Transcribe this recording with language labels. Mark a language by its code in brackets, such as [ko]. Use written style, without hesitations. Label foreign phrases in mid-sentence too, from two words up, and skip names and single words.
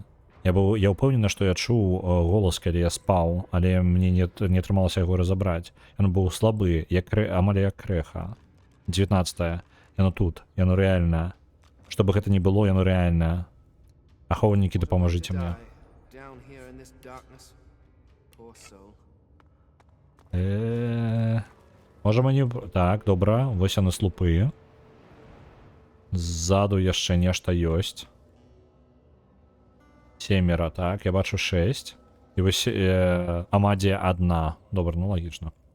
[be] Я ўпэўнены, што я чуў голас, калі я спаў, але мне не атрымалася яго разабраць. Ён быў слабы, амаль як крэха. 19. Яно тут, яно рэальна. Што бы гэта ні было, яно рэальна. Ахоўнікі, дапамажыце мне. [en] Down here in this darkness. Poor soul. [be] Можа мені... Так, добра, вось яны слупы. Ззаду яшчэ нешта ёсць. 7, так, я бачу 6. І вось амадія 1. Добра, ну лагічна.